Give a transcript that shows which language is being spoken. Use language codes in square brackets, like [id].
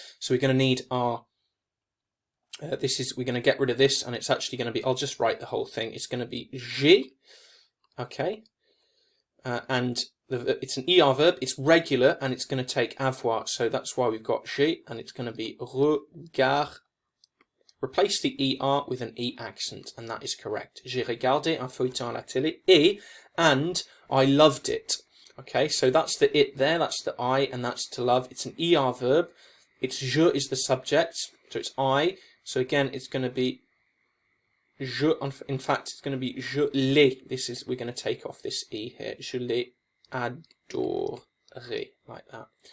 [en] So we're going to need our we're going to get rid of this, and it's actually going to be, I'll just write the whole thing. It's going to be [fr] j'ai, [en] okay, and it's an ER verb, it's regular, and it's going to take avoir, so that's why we've got j'ai, and it's going to be regard. Replace the ER with an E accent, and that is correct. [fr] J'ai regardé un feuilleton à la télé, [en] and I loved it. Okay, so that's the it there, that's the I, and that's to love. It's an ER verb. It's je is the subject, so it's I. So again, it's going to be je. In fact, it's going to be [fr] je l'ai. [en] We're going to take off this E here. [fr] Je l'ai adoré, [en] like that.